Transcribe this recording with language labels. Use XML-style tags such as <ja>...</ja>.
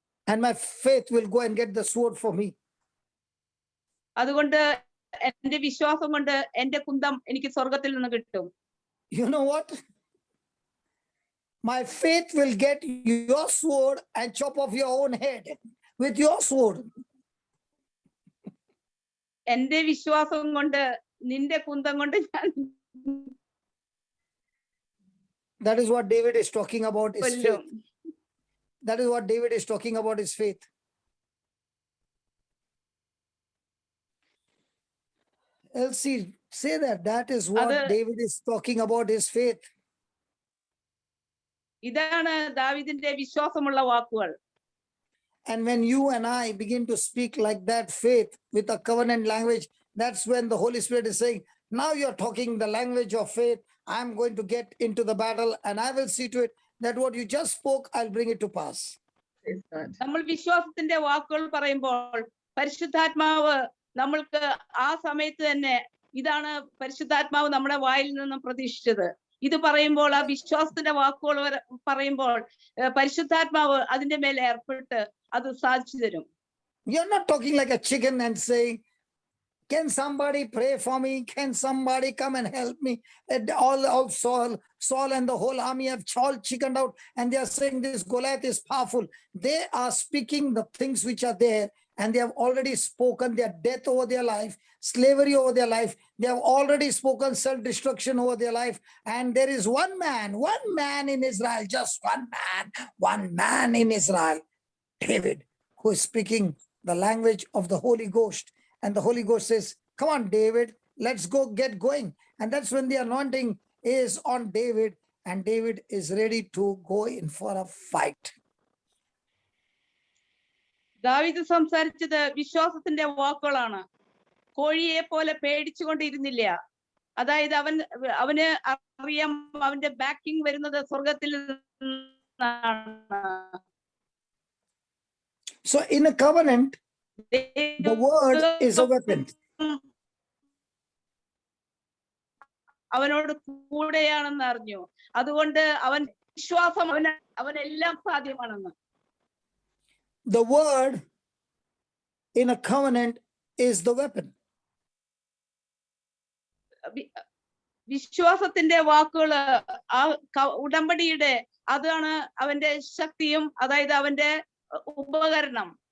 <en>And my faith will go and get the sword for me.</en> <ml>അതുകൊണ്ട് എന്റെ വിശ്വാസം കൊണ്ട് എന്റെ കുന്തം എനിക്ക് സ്വർഗത്തിൽ നിന്ന് കിട്ടും.</ml> <en>You know what? My faith will get your sword and chop off your own head with your sword.</en> <ml>എന്റെ വിശ്വാസം കൊണ്ട് നിന്റെ കുന്തം കൊണ്ട് ഞാൻ.</ml> <en>That is what David is talking about his</en> <ml>കൊല്ലും.</ml> <en>faith. That is what David is talking about his faith. Elsie, say that is what David is talking about his faith.</en> <ml>ഇതാണ് ദാവീദിന്റെ വിശ്വാസമുള്ള വാക്കുകൾ.</ml> <en>And when you and I begin to speak like that faith with a covenant language, that's when the Holy Spirit is saying, now you're talking the language of faith. I'm going to get into the battle and I will see to it that what you just spoke, I'll bring it to pass.</en> <ml>നമ്മൾ വിശ്വാസത്തിന്റെ വാക്കുകൾ പറയുമ്പോൾ പരിശുദ്ധാത്മാവ് നമ്മൾക്ക് ആ സമയത്ത് തന്നെ, ഇതാണ് പരിശുദ്ധാത്മാവ് നമ്മുടെ വായിൽ നിന്നും പ്രതീക്ഷിച്ചത്. ഇത് പറയുമ്പോൾ ആ വിശ്വാസത്തിന്റെ വാക്കുകൾ പറയുമ്പോൾ പരിശുദ്ധാത്മാവ് അതിന്റെ മേലെ ഏർപ്പെട്ട് അത് സാധിച്ചു തരും.</ml> <en>You're not talking like a chicken and saying, can somebody pray for me? Can somebody come and help me? And all Saul and the whole army have all chickened out and they are saying this Goliath is powerful. They are speaking the things which are there and they have already spoken their death over their life, slavery over their life. They have already spoken self-destruction over their life. And there is one man in Israel, just one man in Israel, David, who is speaking the language of the Holy Ghost. And the Holy Ghost says, come on, David, let's go get going. And that's when the anointing is on David and David is ready to go in for a fight.</en> <ml>ദാവീദ് സംസാരിച്ചത് വിശ്വാസത്തിന്റെ വാക്കുകളാണ്. കോഴിയെ പോലെ പേടിച്ചുകൊണ്ടിരുന്നില്ല. അതായത് അവന് അറിയാം അവന്റെ ബാക്കിംഗ് വരുന്നത് സ്വർഗത്തിൽ നിന്നാണ്.</ml> <en>So in a covenant, the word is a weapon.</en> <ml>അവനോട് കൂടെയാണെന്ന് അറിഞ്ഞു. അതുകൊണ്ട് അവൻ വിശ്വാസം അവനെല്ലാം സാധ്യമാണെന്ന്.</ml> <en>The word in a covenant is the weapon.</en> <ml>വിശ്വാസത്തിന്റെ വാക്കുകള് ആ ഉടമ്പടിയുടെ അതാണ് അവന്റെ ശക്തിയും, അതായത് അവന്റെ ഉപകരണം.</ml>